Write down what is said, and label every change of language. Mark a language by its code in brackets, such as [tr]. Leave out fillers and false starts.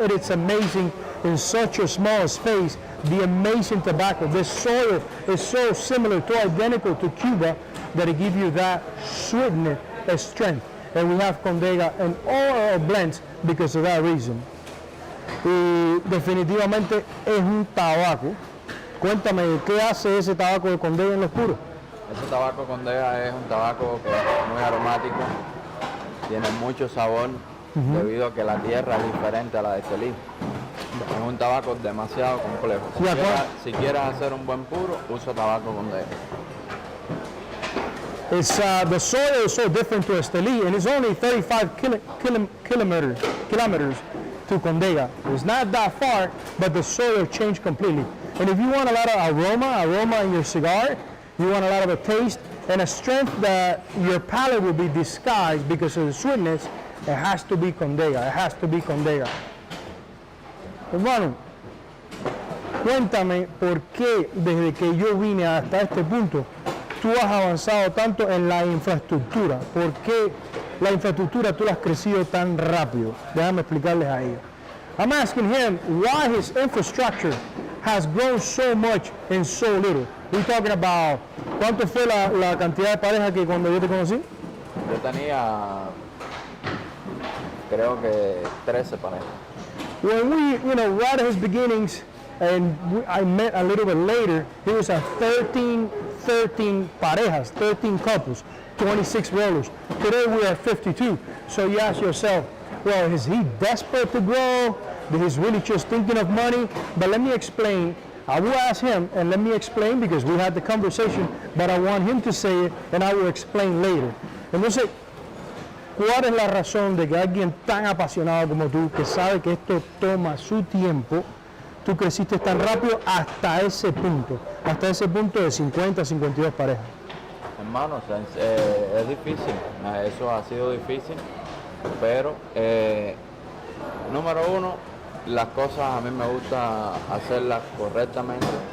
[en] It is amazing in such a small space, the amazing tobacco. The soil is so similar to identical to Cuba that it gives you that sweetness and strength. And we have Condega in all our blends because of that reason. [es] Y definitivamente es un tabaco. Cuéntame, ¿qué hace ese tabaco de Condega en lo oscuro? Ese tabaco Condega es un tabaco que es muy aromático, tiene mucho sabor, debido a que la tierra es diferente a la de Estelí. Es un tabaco demasiado complejo. Si quieres hacer un buen puro, usa tabaco Condega. [en] The soil is so different to Estelí, and it's only 35 kilometers to Condega. It's not that far, but the soil changed completely. And if you want a lot of aroma in your cigar, you want a lot of a taste, and a strength that your palate will be disguised because of the sweetness, it has to be Condega. It has to be Condega. [es] Hermano, cuéntame por qué desde que yo vine hasta este punto tú has avanzado tanto en la infraestructura. ¿Por qué la infraestructura tú la has crecido tan rápido? Déjame explicarles a ellos. [en] I'm asking him why his infrastructure has grown so much in so little. We're talking about, [es] ¿cuánto fue la cantidad de parejas que cuando yo te conocí? Yo tenía, creo que 13 parejas. [en] When we, right at his beginnings, and I met a little bit later, he was at 13 parejas, 13 couples, 26 rollers. Today we are 52. So you ask yourself, well, is he desperate to grow? He's really just thinking of money? But let me explain. I will ask him and let me explain because we had the conversation, but I want him to say it and I will explain later. [es] Entonces, ¿cuál es la razón de que alguien tan apasionado como tú, que sabe que esto toma su tiempo, tú creciste tan rápido hasta ese punto de 50, 52 parejas? Hermanos, es difícil, eso ha sido difícil, pero número uno, las cosas a mí me gusta hacerlas correctamente,